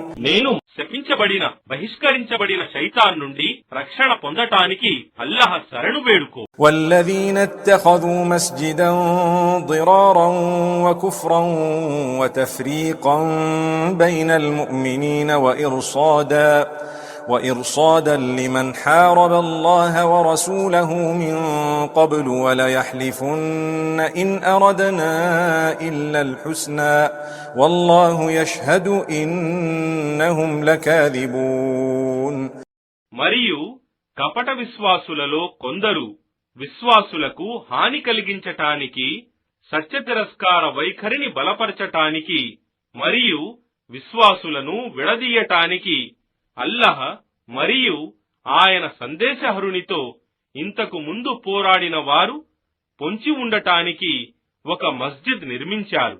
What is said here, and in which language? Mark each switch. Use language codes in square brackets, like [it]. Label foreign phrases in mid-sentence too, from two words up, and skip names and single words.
[te] నేను శపించబడిన బహిష్కరించబడిన శైతాన్ నుండి రక్షణ పొందటానికి అల్లాహ్ శరణు వేడుకో. [ar] والذين اتخذوا مسجدا ضرارا وكفرا وتفريقا بين المؤمنين وإرصادا لمن حارب الله ورسوله من قبل وليحلفن إن أردنا إلا الحسنى والله يشهد إنهم لكاذبون. [te] మరియు కపట విశ్వాసులలో కొందరు విశ్వాసులకు హాని కలిగించటానికి సత్యతిరస్కార వైఖరిని బలపరచటానికి మరియు విశ్వాసులను విడదీయటానికి అల్లాహ్ మరియు ఆయన సందేశహరునితో ఇంతకు ముందు పోరాడిన వారు పొంచి ఉండటానికి ఒక మస్జిద్ నిర్మించారు.